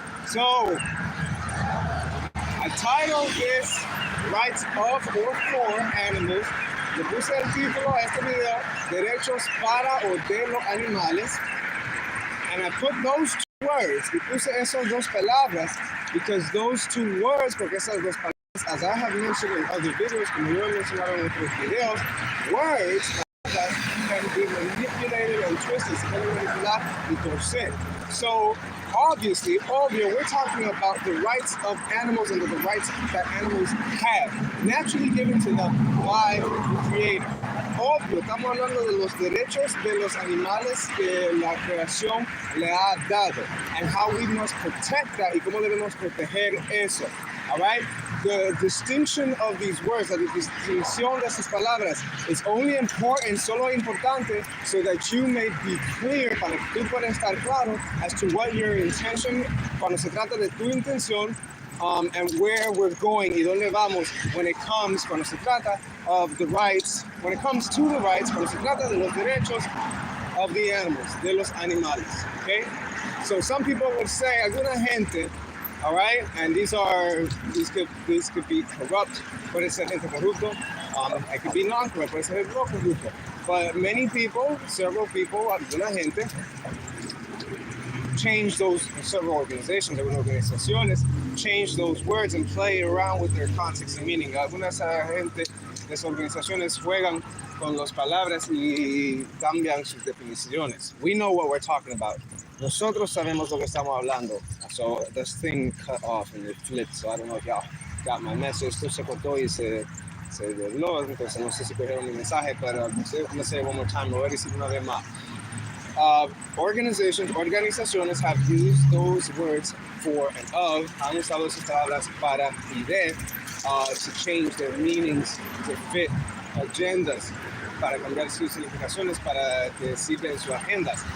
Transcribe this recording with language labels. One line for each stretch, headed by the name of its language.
English: So, I titled this Rights of or for Animals.
Spanish: Le puse el título a este video, Derechos para o de los animales.
English: And I put those two words,
Spanish: y puse esas dos palabras,
English: because those two words,
Spanish: porque esas dos palabras,
English: as I have mentioned in other videos,
Spanish: como yo he mencionado en otros videos,
English: words can be manipulated and twisted,
Spanish: se pueden manipular y torcer.
English: So, obviously, we're talking about the rights of animals and the rights that animals have, naturally given to them by the Creator.
Spanish: Obvio, estamos hablando de los derechos de los animales que la creación le ha dado,
English: and how we must protect that,
Spanish: y cómo debemos proteger eso.
English: All right? The distinction of these words,
Spanish: la distinción de esas palabras,
English: is only important,
Spanish: solo importante,
English: so that you may be clear,
Spanish: para que tú puedas estar claro
English: as to what your intention,
Spanish: cuando se trata de tu intención,
English: and where we're going,
Spanish: y dónde vamos, cuando se trata
English: of the rights, when it comes to the rights,
Spanish: cuando se trata de los derechos
English: of the animals,
Spanish: de los animales,
English: okay? So some people would say,
Spanish: alguna gente,
English: all right, and these could be corrupt,
Spanish: puede ser gente corrupto,
English: it could be non-corrupt,
Spanish: puede ser no corrupto,
English: but many people, several people, alguna gente, change those, several organizations,
Spanish: algunas organizaciones,
English: change those words and play around with their context and meaning.
Spanish: Algunas gente de esas organizaciones juegan con las palabras y cambian sus definiciones.
English: We know what we're talking about.
Spanish: Nosotros sabemos lo que estamos hablando.
English: So this thing cut off and it flipped, so I don't know if y'all got my message.
Spanish: Esto se cortó y se dobló, entonces no sé si cogieron mi mensaje, pero
English: I'm gonna say it one more time,
Spanish: lo voy a decir una vez más. Organizaciones
English: have used those words for and of,
Spanish: han usado esas palabras para y de,
English: to change their meanings, to fit agendas,
Spanish: para cambiar sus significaciones, para que sirven sus agendas.